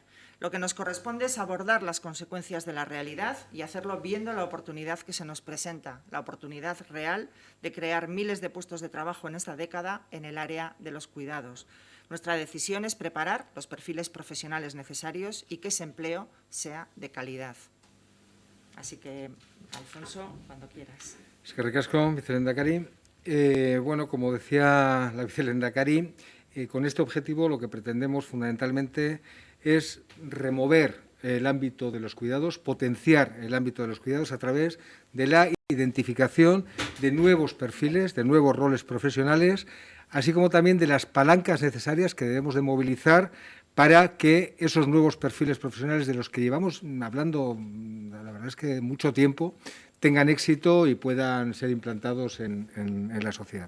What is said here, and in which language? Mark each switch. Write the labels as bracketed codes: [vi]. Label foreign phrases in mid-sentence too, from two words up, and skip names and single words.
[es] Lo que nos corresponde es abordar las consecuencias de la realidad y hacerlo viendo la oportunidad que se nos presenta, la oportunidad real de crear miles de puestos de trabajo en esta década en el área de los cuidados. Nuestra decisión es preparar los perfiles profesionales necesarios y que ese empleo sea de calidad. Así que, Alfonso, cuando quieras. [eu] Eskerrik asko, vicelehendakari. [es] Bueno, como decía la vicelehendakari, con este objetivo lo que pretendemos fundamentalmente es remover el ámbito de los cuidados, potenciar el ámbito de los cuidados a través de la identificación de nuevos perfiles, de nuevos roles profesionales, así como también de las palancas necesarias que debemos de movilizar para que esos nuevos perfiles profesionales de los que llevamos hablando, la verdad es que mucho tiempo, tengan éxito y puedan ser implantados en la sociedad.